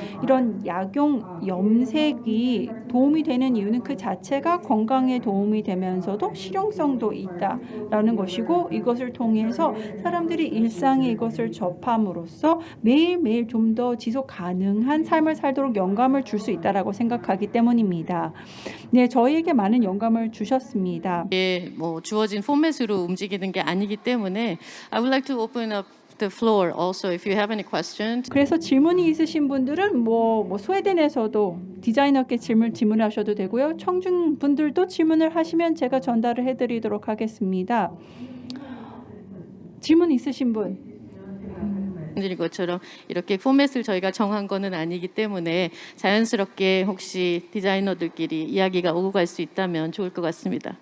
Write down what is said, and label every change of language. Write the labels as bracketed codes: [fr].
[ko] 이런 약용 염색이 도움이 되는 이유는 그 자체가 건강에 도움이 되면서도 실용성도 있다라는 것이고 이것을 통해서 사람들이 일상에 이것을 접함으로써 매일매일 좀 더 지속 가능한 삶을 살도록 영감을 줄 수 있다라고 생각하기 때문입니다. 네, 저희에게 많은 영감을 주셨습니다. 이게 뭐 주어진 포맷으로 움직이는 게 아니기 때문에 [en] I would like to open up the floor also if you have any questions. [ko] 그래서 질문이 있으신 분들은 뭐 스웨덴에서도 디자이너께 질문하셔도 되고요. 청중 분들도 질문을 하시면 제가 전달을 해드리도록 하겠습니다. 질문 있으신 분? 드린 것처럼 이렇게 포맷을 저희가 정한 거는 아니기 때문에 자연스럽게 혹시 디자이너들끼리 이야기가 오고 갈 수 있다면 좋을 것 같습니다.